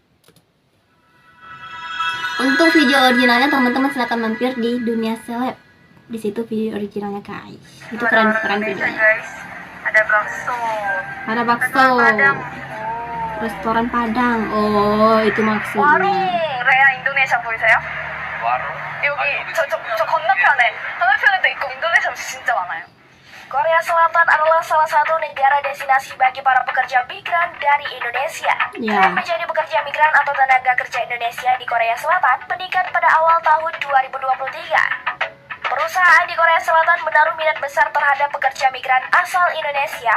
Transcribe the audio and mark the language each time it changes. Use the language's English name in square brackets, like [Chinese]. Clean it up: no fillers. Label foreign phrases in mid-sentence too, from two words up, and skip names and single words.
[Indonesian] Untuk video originalnya teman-teman silahkan mampir di Dunia Seleb. Di situ video originalnya guys. Itu keren-keren videonya. Ada bakso. Ada bakso. Restoran Padang. Oh, itu maksudnya. [Korean] Warung Rea Indonesia 보이세요? warung? 여기 저 건너편에도 있고 인도네시아 진짜 많아요. [Indonesian] Korea Selatan adalah salah satu negara destinasi bagi para pekerja migran dari Indonesia. Tren menjadi pekerja migran atau tenaga kerja Indonesia di Korea Selatan meningkat pada awal tahun 2023. Perusahaan di Korea Selatan menaruh minat besar terhadap pekerja migran asal Indonesia.